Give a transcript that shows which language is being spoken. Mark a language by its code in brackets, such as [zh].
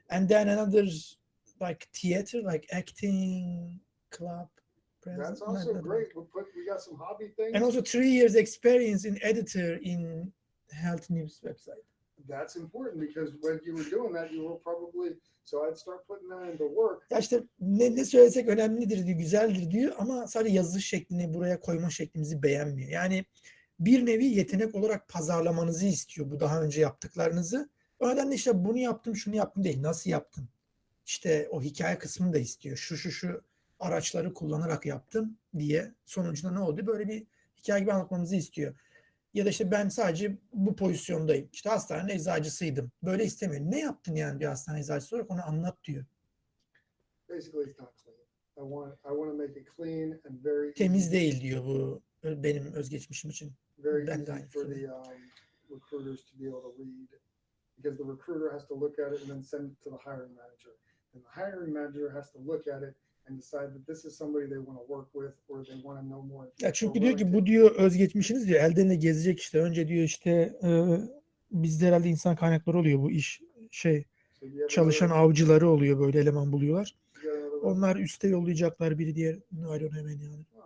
[en] And then another like theater, like acting club. That's also great. We got some hobby things. And also 3 years experience in editor in health news website. That's important because when you were doing that, you were probably, so I'd start putting that into work. [tr] Ya işte ne söylesek önemlidir diyor, güzeldir diyor ama sadece yazı şeklini buraya koyma şeklimizi beğenmiyor. Yani bir nevi yetenek olarak pazarlamanızı istiyor bu daha önce yaptıklarınızı. O nedenle işte bunu yaptım, şunu yaptım değil, nasıl yaptım? İşte o hikaye kısmını da istiyor. Şu araçları kullanarak yaptım diye sonucunda ne oldu? Böyle bir hikaye gibi anlatmamızı istiyor. Ya da işte ben sadece bu pozisyondayım. İşte hastane eczacısıydım. Böyle istemiyor. Ne yaptın yani bir hastane eczacısı olarak onu anlat diyor. [en] Basically it's not clean. I want to make it clean and very [tr] temiz değil diyor bu benim özgeçmişim için. [en] Very easy for the recruiters to be able to read because the recruiter has to look at it and then send it to the hiring manager. And the hiring manager has to look at it and decide that this is somebody they want to work with or they want to know more. [tr] Ya çünkü diyor ki bu diyor özgeçmişiniz diyor elden ele gezecek işte. Önce diyor işte bizde herhalde insan kaynakları oluyor bu iş çalışan avcıları oluyor böyle eleman buluyorlar. Onlar üste yollayacaklar biri diğer ayrı hemen yani.